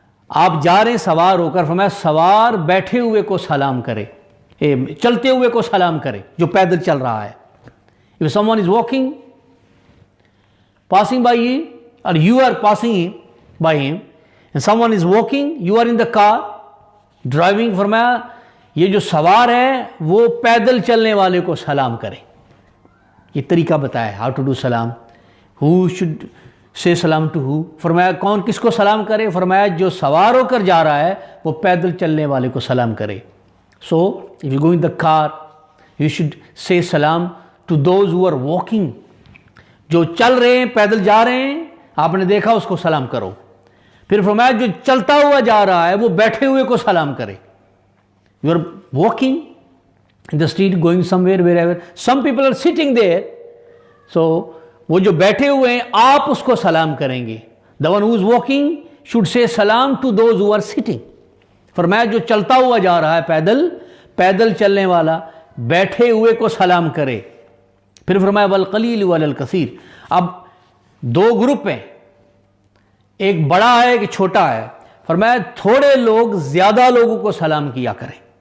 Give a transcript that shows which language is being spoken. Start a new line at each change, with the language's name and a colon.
Urdu: آپ جا رہے ہیں سوار ہو کر، فرمایا سوار بیٹھے ہوئے کو سلام کرے، چلتے ہوئے کو سلام کرے جو پیدل چل رہا ہے.
English: if someone is walking passing by you or you are passing by him and someone is walking, you are in the car driving,
Urdu: فرمایا یہ جو سوار ہے وہ پیدل چلنے والے کو سلام کرے. یہ طریقہ بتایا
English: how to do
Urdu: سلام.
English: who should say سلام to who.
Urdu: فرمایا کون کس کو سلام کرے؟ فرمایا جو سوار ہو کر جا رہا ہے وہ پیدل چلنے والے کو سلام کرے.
English: so if you go in the car you should say سلام to those who are walking.
Urdu: جو چل رہے ہیں، پیدل جا رہے ہیں، آپ نے دیکھا اس کو سلام کرو. پھر فرمایا جو چلتا ہوا جا رہا ہے وہ بیٹھے ہوئے کو سلام کرے.
English: you are walking in the street going somewhere wherever some people are sitting there, so
Urdu: وہ جو بیٹھے ہوئے ہیں آپ اس کو سلام کریں گے.
English: the one who is walking should say salam to those who are sitting.
Urdu: فرمایا جو چلتا ہوا جا رہا ہے پیدل چلنے والا بیٹھے ہوئے کو سلام کرے. پھر فرمایا
Arabic: والقلیل والکثیر.
Urdu: اب دو گروپ ہیں، ایک بڑا ہے ایک چھوٹا ہے. فرمایا تھوڑے لوگ زیادہ لوگوں کو سلام کیا کریں.